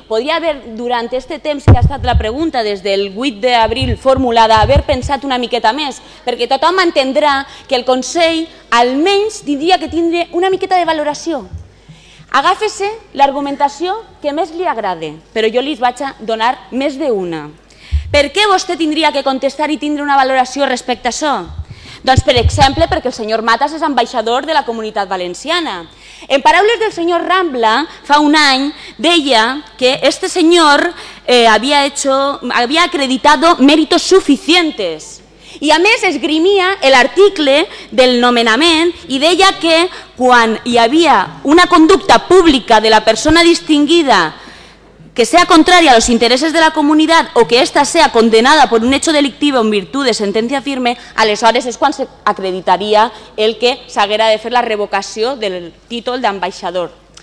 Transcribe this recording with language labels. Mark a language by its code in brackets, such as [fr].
[ca] Podria haver, durant aquest temps que ha estat la pregunta, des del 8 d'abril formulada, haver pensat una miqueta més, perquè tothom entendrà que el Consell almenys tindria que tindre una miqueta de valoració. Agàfese l'argumentació que més li agrade, però jo li vaig a donar més d'una. Per què vostè tindria que contestar i tindre una valoració respecte a això? Doncs, per exemple, perquè el senyor Matas és ambaixador de la Comunitat Valenciana. En paraules del senyor Rambla, fa un any, deia que [es] este señor había acreditado méritos suficientes. [ca] I a més esgrimia l'article del nomenament i deia que quan hi havia una conducta pública de la persona distinguida que [es] sea contraria a los intereses de la comunidad o que ésta sea condenada por un hecho delictivo en virtud de sentencia firme, [ca] aleshores és quan s'acreditaria el que s'haguera de fer la revocació del títol d'ambaixador.